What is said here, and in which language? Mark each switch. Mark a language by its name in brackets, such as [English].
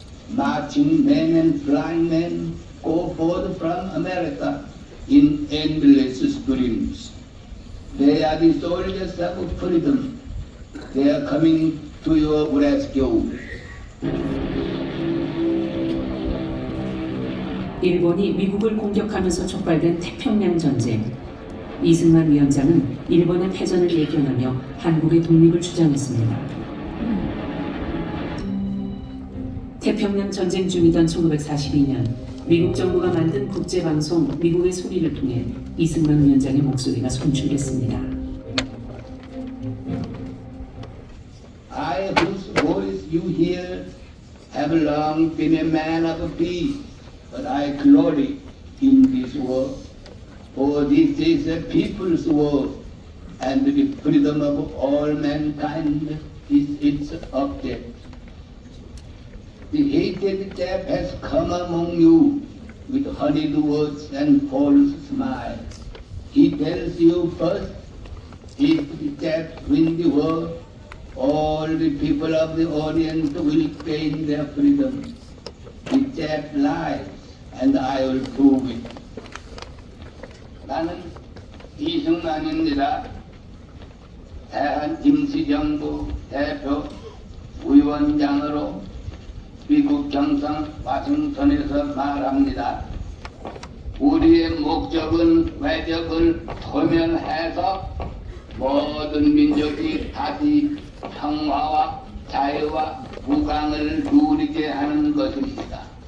[English] Marching men and flying men go forth from America in endless streams. They are the soldiers of freedom. They are coming to your rescue. [Korean] 일본이 미국을 공격하면서 촉발된 태평양 전쟁. 이승만 위원장은 일본의 패전을 예견하며 한국의 독립을 주장했습니다. 태평양 전쟁 중이던 1942년 미국 정부가 만든 국제방송 미국의 소리를 통해 이승만 위원장의 목소리가 송출됐습니다. [English] I, whose voice you hear, have long been a man of peace, but I glory in this war. For this is a people's war, and the freedom of all mankind is its object. The hated Jap has come among you with honeyed words and false smiles. He tells you first, if the Japs win the war, all the people of the Orient will gain their freedom. The Jap lies, and I will prove it. [Korean] 나는 이승만입니다. 대한 임시정부 대표 위원장으로 미국 정상 와싱턴에서 말합니다. 우리의 목적은 외적을 소멸해서 모든 민족이 다시 평화와 자유와 무강을 누리게 하는 것입니다.